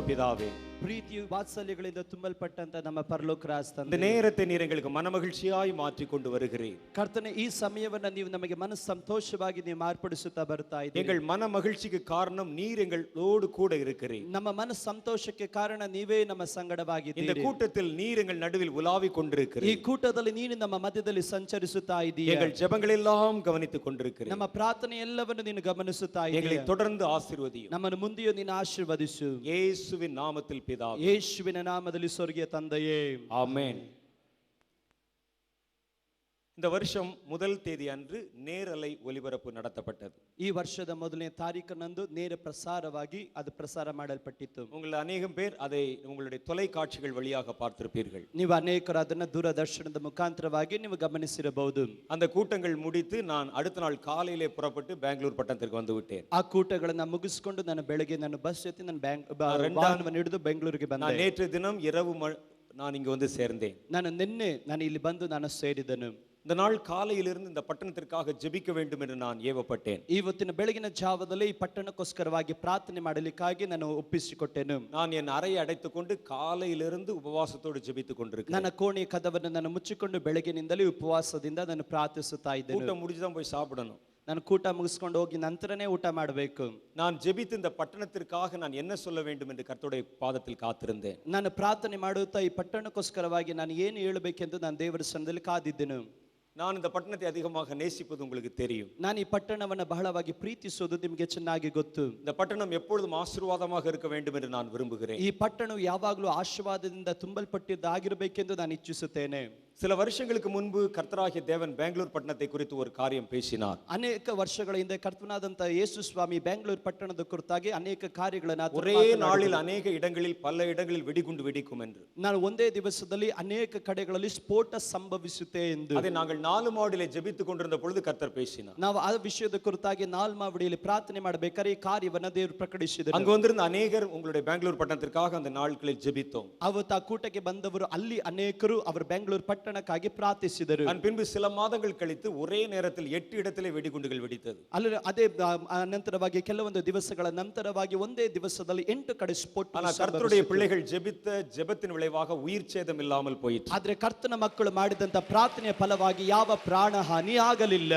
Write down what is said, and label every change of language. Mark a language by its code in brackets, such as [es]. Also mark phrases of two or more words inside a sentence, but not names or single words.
[ta] பிதாவே, [kn] ಪ್ರೀತಿಯು ವಾತ್ಸಲ್ಯಗಳಿಂದ ತುಂಬಲ್ಪಟ್ಟಂತ ನಮ್ಮ ಪರಲೋಕ ರಾಜ [ta] இந்த [kn] ತಂದೆ, [ta] நேரத்தை நீர் எங்களுக்கு மனமகிழ்ச்சியாய் மாற்றி கொண்டு வருகிறீர். [kn] ಕರ್ತನೆ ಈ ಸಮಯವನ್ನ ನೀವು ನಮಗೆ ಮನಸ್ಸು ಸಂತೋಷವಾಗಿ ನೀವು ಮಾರ್ಪಡಿಸುತ್ತಾ ಬರ್ತಾ ಇದ್ದೀರಿ. [ta] எங்கள் மன மகிழ்ச்சிக்கு காரணம் நீர் எங்களோடு கூட இருக்கிறீர். [kn] ನಮ್ಮ ಮನಸ್ಸು ಸಂತೋಷಕ್ಕೆ ಕಾರಣ ನೀವೇ ನಮ್ಮ [ta] இந்த [kn] ಸಂಗಡವಾಗಿದ್ದೀರಿ. [ta] கூட்டத்தில் நீர் எங்கள் நடுவில் உலாவிக் [kn] ಈ [ta] கொண்டிருக்கிறீர். [kn] ಕೂಟದಲ್ಲಿ ನೀನು ನಮ್ಮ ಮಧ್ಯದಲ್ಲಿ ಸಂಚರಿಸುತ್ತಾ ಇದ್ದೀಯ. [ta] எங்கள் ஜெபங்கள் எல்லாம் கவனித்துக் கொண்டிருக்கிறீர். [kn] ನಮ್ಮ ಪ್ರಾರ್ಥನೆ ಎಲ್ಲವನ್ನು ನೀನು ಗಮನಿಸುತ್ತಾ [ta] எங்களை [kn] ಇದ್ದೀಯ. [ta] தொடர்ந்து ஆசீர்வதியும். [kn] ನಮ್ಮನ್ನು ಮುಂದೆಯೂ ನೀನು ಆಶೀರ್ವದಿಸು. [ta] இயேசுவின் நாமத்தில் பிதாவே, [kn] ಯೇಸುವಿನ ನಾಮದಲ್ಲಿ ಸ್ವರ್ಗೀಯ ತಂದೆಯೇ, [ta] ஆமென். இந்த வருஷம் முதல் தேதி அன்று நேரலை ஒலிபரப்பு நடத்தப்பட்டது. [kn] ಈ ವರ್ಷದ ಮೊದಲನೇ ತಾರೀಖಿನಂದು ನೇರ ಪ್ರಸಾರವಾಗಿ ಅದು ಪ್ರಸಾರ ಮಾಡಲ್ಪಟ್ಟಿತ್ತು. [ta] உங்கள் அநேகம் பேர் அதை உங்களுடைய தொலைக்காட்சிகள் வழியாக பார்த்திருப்பீர்கள். [kn] ನೀವು ಅನೇಕರು ಅದನ್ನು ದೂರದರ್ಶನದ ಮುಖಾಂತರವಾಗಿ ನೀವು ಗಮನಿಸಿರಬಹುದು. [ta] அந்த கூட்டங்கள் முடித்து நான் அடுத்த நாள் காலையிலே புறப்பட்டு பெங்களூர் பட்டணத்திற்கு வந்து விட்டேன். [kn] ಆ ಕೂಟಗಳನ್ನ ಮುಗಿಸಿಕೊಂಡು ನಾನು ಬೆಳಗ್ಗೆ ನಾನು ಬಸ್ ಜೊತೆ ನಾನು ವಾಹನವನ್ನು ಹಿಡಿದು ಬೆಂಗಳೂರಿಗೆ [ta] நான் [kn] ಬಂದೆ. [ta] நேற்று தினம் இரவு நான் இங்கு வந்து சேர்ந்தேன். [kn] ನಾನು ಇಲ್ಲಿ ಬಂದು ನಾನು ಸೇರಿದನು. [ta] இந்த நாள் காலையிலிருந்து இந்த பட்டணத்திற்காக ஜெபிக்க வேண்டும் என்று நான் ஏவப்பட்டேன். [kn] ಇವತ್ತಿನ ಬೆಳಗಿನ ಜಾವದಲ್ಲಿ ಈ ಪಟ್ಟಣಕ್ಕೋಸ್ಕರವಾಗಿ ಪ್ರಾರ್ಥನೆ ಮಾಡಲಿಕ್ಕಾಗಿ ನಾನು ಒಪ್ಪಿಸಿಕೊಟ್ಟೆನು. [ta] நான் என் அறையை அடைத்துக்கொண்டு காலையிலிருந்து உபவாசத்தோடு ஜெபித்துக் கொண்டிருக்கிறேன். [kn] ನನ್ನ ಕೋಣೆಯ ಕದವನ್ನು ನಾನು ಮುಚ್ಚಿಕೊಂಡು ಬೆಳಗಿನಿಂದಲೇ ಉಪವಾಸದಿಂದ ನಾನು ಪ್ರಾರ್ಥಿಸುತ್ತಾ ಇದ್ದೇನೆ. [ta] கூட்டம் முடிச்சுதான் போய் சாப்பிடணும். [kn] ನಾನು ಕೂಟ ಮುಗಿಸ್ಕೊಂಡು ಹೋಗಿ ನಂತರನೇ ಊಟ ಮಾಡಬೇಕು. [ta] நான் ஜெபித்து இந்த பட்டணத்திற்காக நான் என்ன சொல்ல வேண்டும் என்று கர்த்தருடைய பாதத்தில் காத்திருந்தேன். [kn] ನಾನು ಪ್ರಾರ್ಥನೆ ಮಾಡುತ್ತಾ ಈ ಪಟ್ಟಣಕ್ಕೋಸ್ಕರವಾಗಿ ನಾನು ಏನು ಹೇಳಬೇಕೆಂದು ನಾನು ದೇವರ ಸನ್ನಿಧಿಯಲ್ಲಿ ಕಾದಿದ್ದೆನು. [ta] நான் இந்த பட்டணத்தை அதிகமாக நேசிப்பது உங்களுக்கு தெரியும். [kn] ನಾನು ಈ ಪಟ್ಟಣವನ್ನು ಬಹಳವಾಗಿ ಪ್ರೀತಿಸುವುದು ನಿಮಗೆ ಚೆನ್ನಾಗಿ ಗೊತ್ತು. [ta] இந்த பட்டணம் எப்பொழுதும் ஆசீர்வாதமாக இருக்க வேண்டும் என்று நான் விரும்புகிறேன். [kn] ಈ ಪಟ್ಟಣವು ಯಾವಾಗಲೂ ಆಶೀರ್ವಾದದಿಂದ ತುಂಬಲ್ಪಟ್ಟಿದ್ದಾಗಿರಬೇಕೆಂದು ನಾನು ಇಚ್ಛಿಸುತ್ತೇನೆ. [ta] சில வருஷங்களுக்கு முன்பு கர்த்தராகிய தேவன் பெங்களூர் பட்டணத்தை குறித்து ஒரு காரியம் பேசினார். [kn] ಅನೇಕ ವರ್ಷಗಳ ಹಿಂದೆ ಕರ್ತನಾದಂತ ಯೇಸು ಸ್ವಾಮಿ ಬೆಂಗಳೂರು ಪಟ್ಟಣದ ಕುರಿತಾಗಿ ಅನೇಕ ಕಾರ್ಯಗಳನ್ನು [ta] ஒரே நாளில் அநேக இடங்களில் பல இடங்களில் வெடிகுண்டு வெடிக்கும் என்று. [kn] ನಾನು ಒಂದೇ ದಿವಸದಲ್ಲಿ ಅನೇಕ ಕಡೆಗಳಲ್ಲಿ ಸ್ಫೋಟ ಸಂಭವಿಸುತ್ತೆ ಎಂದು. [ta] அதை நாங்கள் 4 மாடியிலே ஜெபித்துக் கொண்டிருந்த பொழுது கர்த்தர் பேசினார். [kn] ನಾವು ಆ ವಿಷಯದ ಕುರಿತಾಗಿ ನಾಲ್ಮಾವಡಿಯಲ್ಲಿ ಪ್ರಾರ್ಥನೆ ಮಾಡಬೇಕಾದ್ರೆ ಈ ಕಾರ್ಯವನ್ನು ದೇವರು ಪ್ರಕಟಿಸಿದರು. [ta] அங்கு வந்திருந்த அநேகர் உங்களுடைய பெங்களூர் பட்டணத்திற்காக அந்த நாட்களில் ஜெபித்தோம். [kn] ಅವತ್ತು ಆ ಕೂಟಕ್ಕೆ ಬಂದವರು ಅಲ್ಲಿ ಅನೇಕರು ಅವರು ಬೆಂಗಳೂರು ಪಟ್ಟಣಕ್ಕಾಗಿ ಪ್ರಾರ್ಥಿಸಿದರು. [ta] பின்பு சில மாதங்கள் கழித்து ஒரே நேரத்தில் 8 இடத்திலே வெடிகுண்டுகள் வெடித்தது. [kn] ಅಲ್ಲಿ ಅದೇ ನಂತರವಾಗಿ ಕೆಲವೊಂದು ದಿವಸಗಳ ನಂತರವಾಗಿ ಒಂದೇ ದಿವಸದಲ್ಲಿ 8 ಕಡೆ ಸ್ಫೋಟ. [ta] ஆனால் கர்த்தருடைய பிள்ளைகள் ஜெபித்த ஜெபத்தின் விளைவாக உயிர் சேதம் இல்லாமல் போயிற்று. [kn] ಆದ್ರೆ ಕರ್ತನ ಮಕ್ಕಳು ಮಾಡಿದಂತ ಪ್ರಾರ್ಥನೆಯ ಫಲವಾಗಿ ಯಾವ ಪ್ರಾಣ ಹಾನಿ ಆಗಲಿಲ್ಲ.